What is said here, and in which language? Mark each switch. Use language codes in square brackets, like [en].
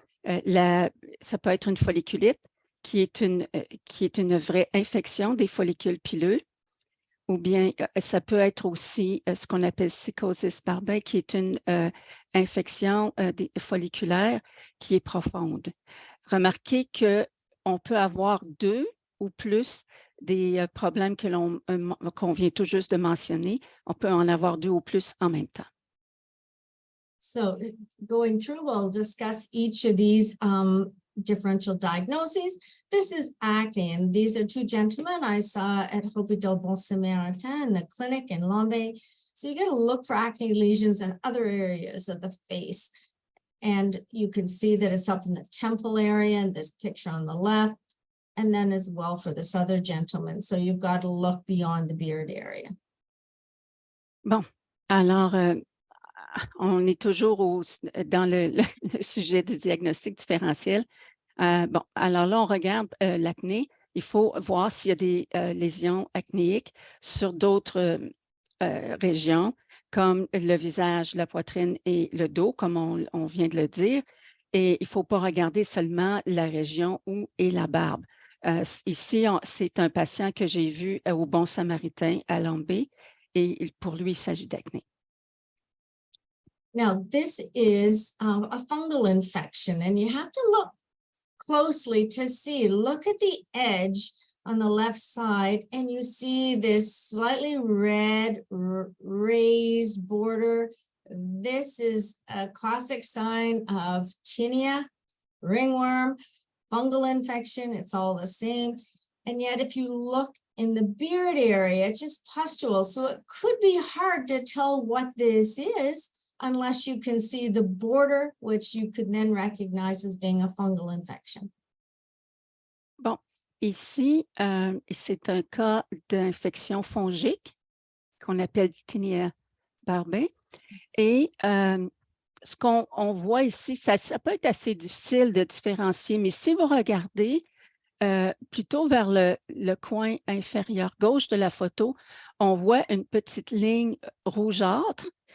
[fr] Ça peut être une folliculite qui est une vraie infection des follicules pileux, ou bien ça peut être aussi ce qu'on appelle psychosis barbae, qui est une infection folliculaire qui est profonde. Remarquez qu'on peut avoir 2 ou plus des problèmes qu'on vient tout juste de mentionner. On peut en avoir 2 ou plus en même temps. [en] So going through, we'll discuss each of these differential diagnoses. This is acne, and these are 2 gentlemen I saw at Hôpital Bon Samaritain in the clinic in Lombay. So you're going to look for acne lesions in other areas of the face. And you can see that it's up in the temple area in this picture on the left, and then as well for this other gentleman. So you've got to look beyond the beard area. [fr] Bon, alors, on est toujours dans le sujet du diagnostic différentiel. Bon, alors là, on regarde l'acné. Il faut voir s'il y a des lésions acnéiques sur d'autres régions, comme le visage, la poitrine et le dos, comme on vient de le dire. Et il ne faut pas regarder seulement la région où est la barbe. Ici, c'est un patient que j'ai vu au Bon Samaritain à Lombay, et pour lui, il s'agit d'acné. [en] Now, this is a fungal infection, and you have to look closely to see. Look at the edge on the left side, and you see this slightly red raised border. This is a classic sign of tinea, ringworm, fungal infection. It's all the same. And yet, if you look in the beard area, it's just pustules. So it could be hard to tell what this is unless you can see the border, which you could then recognize as being a fungal infection. [fr] Bon, ici, c'est un cas d'infection fongique qu'on appelle tinea barbae. Et ce qu'on voit ici, ça peut être assez difficile de différencier, mais si vous regardez plutôt vers le coin inférieur gauche de la photo, on voit une petite ligne rougeâtre.